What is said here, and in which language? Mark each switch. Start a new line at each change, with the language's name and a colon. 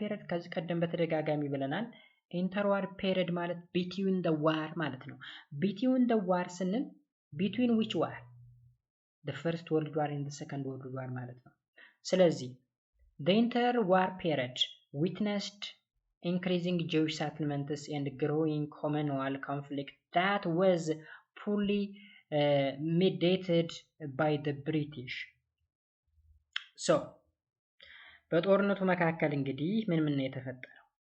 Amharic: ከዚህ ቀደም በተደጋጋሚ ብለናል። ኢንተርዋር ፔሪድ ማለት
English: ቢትዊን the war
Amharic: ማለት ነው። ቢትዊን the war ስንል
English: ቢትዊን which war? the first world war and the second world war
Amharic: ማለት ነው። ስለዚህ
English: the interwar period witnessed increasing Jewish settlements and growing communal conflict that was fully mediated by the British. So
Amharic: በጦርነቱ መካከል እንግዲህ ምን የተፈጠረው?